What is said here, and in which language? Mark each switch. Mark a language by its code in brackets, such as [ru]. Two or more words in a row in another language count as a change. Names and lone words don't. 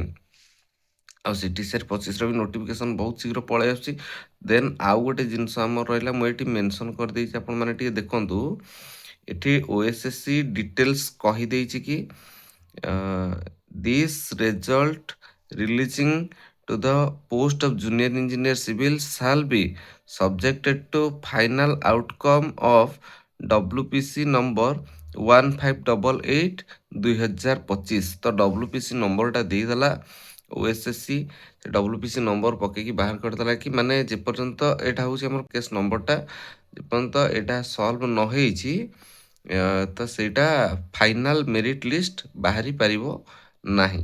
[or] ଆଉ CTSR 25ର ବି ନୋଟିଫିକେସନ୍ ବହୁତ ଶୀଘ୍ର ପଳେଇ ଆସୁଛି। ଦେନ୍ ଆଉ ଗୋଟେ ଜିନିଷ ଆମର ରହିଲା, ମୁଁ ଏଠି ମେନସନ୍ କରିଦେଇଛି, ଆପଣମାନେ ଟିକେ ଦେଖନ୍ତୁ। ଏଠି OSSC ଡିଟେଲ୍ସ କହିଦେଇଛି କି [en] this result releasing to the post of junior engineer civil shall be subjected to final outcome of WPC number 1588/2025। [or] ତ WPC ନମ୍ବରଟା ଦେଇଦେଲା OSSC। ସେ WPC ନମ୍ବର ପକେଇକି ବାହାର କରିଦେଲା କି ମାନେ ଯେପର୍ଯ୍ୟନ୍ତ ଏଇଟା ହେଉଛି ଆମର [en] case numberଟା, [or] ଯେପର୍ଯ୍ୟନ୍ତ ଏଇଟା ସଲ୍ଭ ନ ହେଇଛି, ତ ସେଇଟା [en] final merit list [or] ବାହାରି ପାରିବ ନାହିଁ।